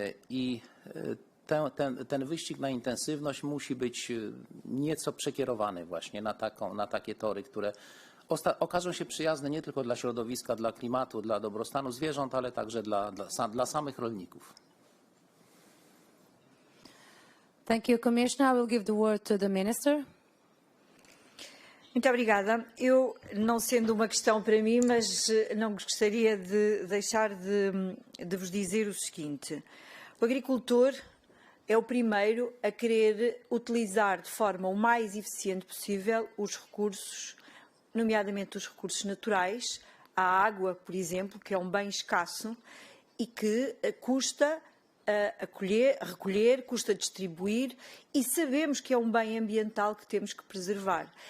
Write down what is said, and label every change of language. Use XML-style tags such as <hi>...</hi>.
<pl>I ten wyścig na intensywność musi być nieco przekierowany właśnie na takie tory, które okażą się przyjazne nie tylko dla środowiska, dla klimatu, dla dobrostanu zwierząt, ale także dla samych rolników.</pl> <en>Thank you, Commissioner. I will give the word to the Minister.</en> <pt>Muito obrigada. Eu, não sendo uma questão para mim, mas não gostaria de deixar de vos dizer o seguinte. O agricultor é o primeiro a querer utilizar de forma o mais eficiente possível os recursos, nomeadamente os recursos naturais, a água, por exemplo, que é um bem escasso e que custa recolher, custa distribuir e sabemos que é um bem ambiental que temos que preservar.</pt>